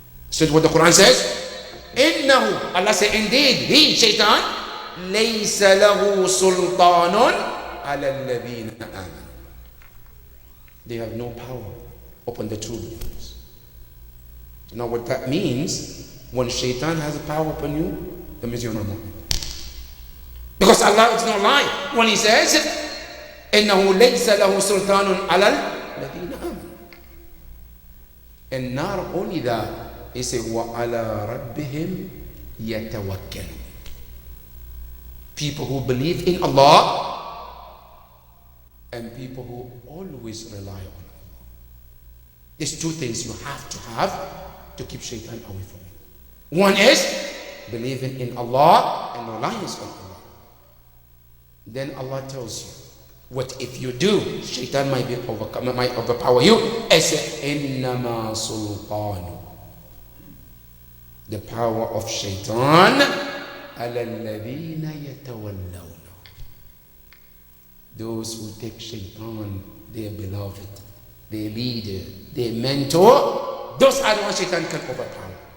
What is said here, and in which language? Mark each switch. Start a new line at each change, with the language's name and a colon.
English: So what the Quran says,
Arabic: إِنَّهُ,
English: Allah says, indeed, he, Shaitan,
Arabic: لَيْسَ لَهُ سُلْطَانٌ عَلَى الَّذِينَ آمَنُوا.
English: They have no power upon the true believers. Now what that means, when Shaitan has a power upon you, that means you're not mu'min. Because Allah is not lying. When he says,
Arabic: إِنَّهُ لَيْسَ لَهُ سُلْطَانٌ عَلَى الَّذِينَ آمَنُوا.
English: And not only that, he said,
Arabic: وَعَلَى رَبِّهِمْ يَتَوَكَّلُونَ.
English: People who believe in Allah and people who always rely on Allah. There's two things you have to keep Shaitan away from you. One is believing in Allah and reliance on Allah. Then Allah tells you, what if you do? Shaitan might overpower you. As
Arabic: إِنَّمَا سُلْطَانُ.
English: The power of Shaitan
Arabic: عَلَى الَّذِينَ يَتَوَلَّوْنَ.
English: Those who take Shaitan, their beloved, their leader, their mentor, those are the ones Shaitan can overpower.